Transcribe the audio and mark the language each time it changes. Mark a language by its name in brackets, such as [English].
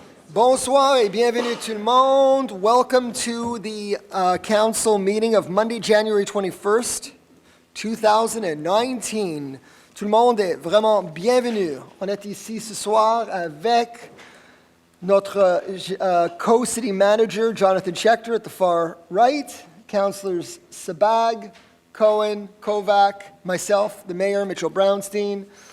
[French] Bonsoir et bienvenue tout le monde. [English] Welcome to the council meeting of Monday, January 21st, 2019. [French] Tout le monde est vraiment bienvenu. On est ici ce soir avec notre co-city manager, Jonathan Schechter, [English] at the far right, councilors Sabag, Cohen, Kovac, myself, the mayor, Mitchell Brownstein,